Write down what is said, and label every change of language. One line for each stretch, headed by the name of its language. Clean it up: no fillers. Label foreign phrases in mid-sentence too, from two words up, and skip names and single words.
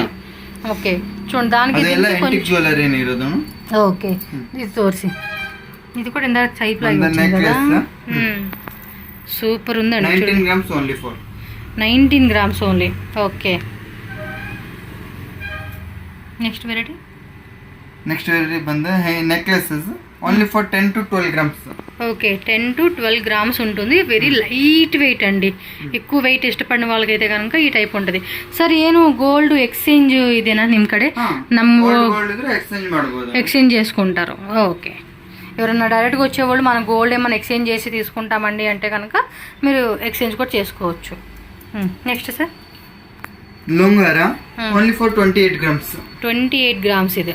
Telugu: ఓకే చూడండి, దానికి ఓకే ఇది తోర్సి ఇది కూడా ఇందాక టైప్ లాగా సూపర్ ఉందండి. 19
English: grams only. okay, next variety ಬಂದು necklaces only for 10 to 12 గ్రామ్స్.
Telugu: ఓకే, 10 to 12 గ్రామ్స్ ఉంటుంది.
English: very light weight
Telugu: అండి. ఎక్కువ వెయిట్ ఇష్టపడిన వాళ్ళకైతే కనుక ఈ టైಪ್ ఉంటుంది.
Kannada: ಸರ್ ಏನು
English: gold exchange
Kannada: ಇದೇನಾ ನಿಮ್ಮ ಕಡೆ?
Telugu: ನಮ್ಮ ఎక్స్చేంజ్ చేసుకుంటారు. ఓకే, ఎవరైనా డైరెక్ట్గా వచ్చేవాళ్ళు మన గోల్డ్ ఏమైనా ఎక్స్చేంజ్ చేసి తీసుకుంటామండి అంటే కనుక మీరు ఎక్స్చేంజ్ కూడా చేసుకోవచ్చు.
English: next sir
Telugu: లొంగారా
English: only for
Telugu: 28 గ్రామ్స్. 28 గ్రామ్స్ ఇది.